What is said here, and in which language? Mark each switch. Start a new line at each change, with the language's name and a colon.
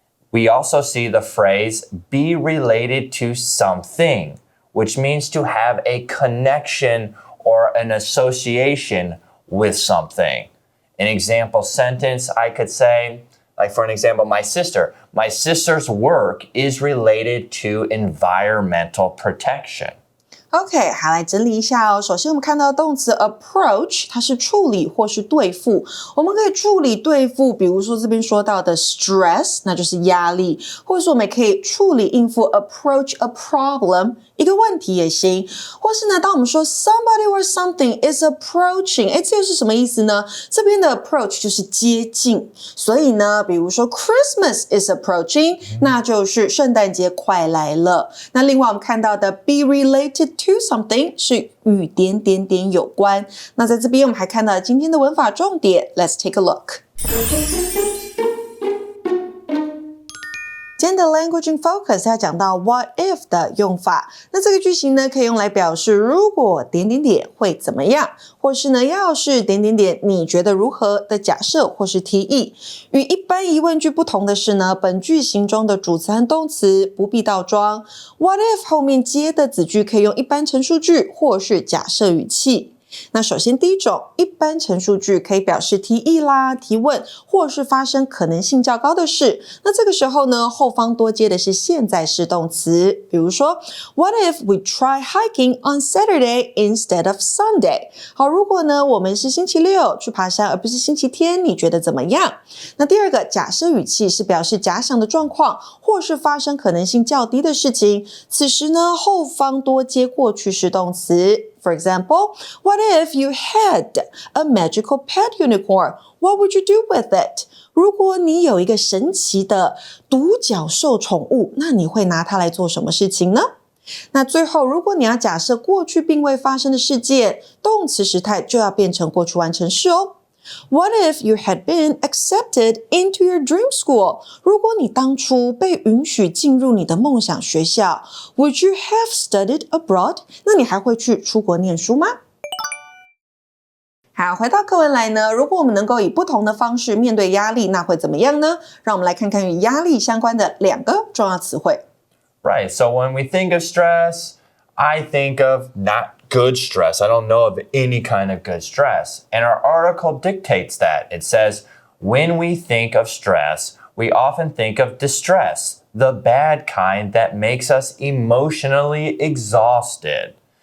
English: We also see the phrase be related to something, which means to have a connection or an association with something. An example sentence, I could say, like for an example, my sister's work is related to environmental protection.
Chinese: OK， 好，来整理一下哦。首先我们看到动词 approach， 它是处理或是对付。我们可以处理对付，比如说这边说到的 stress， 那就是压力，或者说我们也可以处理应付
English: approach a problem，
Chinese: 一个问题也行。或是呢，当我们说
English: somebody or something is approaching，
Chinese: 这又是什么意思呢？这边的 approach 就是接近，所以呢，比如说
English: Christmas is approaching，
Chinese: 那就是圣诞节快来了。那另外我们看到的 be related to something 是与点点点有关。那在这边我们还看到今天的文法重点 ，
English: Let's take a look。
Chinese: 今天的 Language in Focus 要讲到 What if 的用法。那这个句型呢，可以用来表示如果点点点会怎么样，或是呢，要是点点点你觉得如何的假设或是提议。与一般疑问句不同的是呢，本句型中的主词和动词不必倒装。 What if 后面接的子句可以用一般陈述句或是假设语气。那首先第一种，一般陈述句可以表示提议啦、提问，或是发生可能性较高的事。那这个时候呢，后方多接的是现在式动词。比如说
English: What if we try hiking on Saturday instead of Sunday？
Chinese: 好，如果呢我们是星期六去爬山，而不是星期天，你觉得怎么样？那第二个假设语气是表示假想的状况，或是发生可能性较低的事情。此时呢，后方多接过去式动词。
English: For example, what if you had a magical pet unicorn? What would you do with it?
Chinese: 如果你有一个神奇的独角兽宠物，那你会拿它来做什么事情呢？那最后，如果你要假设过去并未发生的事件，动词时态就要变成过去完成式哦。
English: What if you had been accepted into your dream school?
Chinese: 如果你当初被允许进入你的梦想学校
English: Would you have studied abroad?
Chinese: 那你还会去出国念书吗？好，回到课文来呢，如果我们能够以不同的方式面对压力，那会怎么样呢？让我们来看看与压力相关的两个重要词汇。
English: Right, so when we think of stress, I think of not good stress. I don't know of any kind of good stress. And our article dictates that. It says, when we think of stress, we often think of distress, the bad kind that makes us emotionally exhausted.